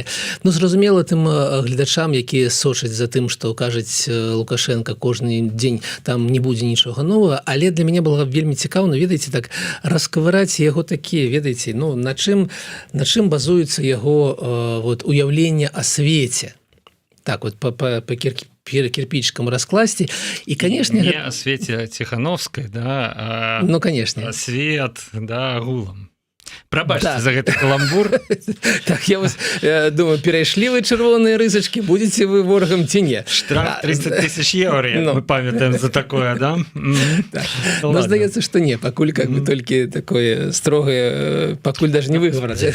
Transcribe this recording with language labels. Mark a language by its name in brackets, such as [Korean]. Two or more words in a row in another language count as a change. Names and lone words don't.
[Belarusian] Ну, зразумела тым гледачам, якія сочаць за тым, што кажуць Лукашенко кожны дзень, там не будзе нічога новага, але для мяне было вельмі цікаўна, ведаеце, так раскавыраць яго такія, ведаеце, на чым базуецца яго уяўленне о свеце. [Russian] Так вот по кирпичикам раскласти. И, конечно... Не о свете Тихановской, да, ну, конечно. [Belarusian] А свет, да, агулам. Прабачце за гэты каламбур. Так, я думаю, перайшлі вы чырвоныя рысачкі, будзеце вы ворагам ці не? Штраф 30 тысяч евро, мы памятаем за такое, да? Ну, здаецца, што не, пакуль [Russian] как бы [Belarusian] толькі такое строгае, пакуль даже не выгавараць.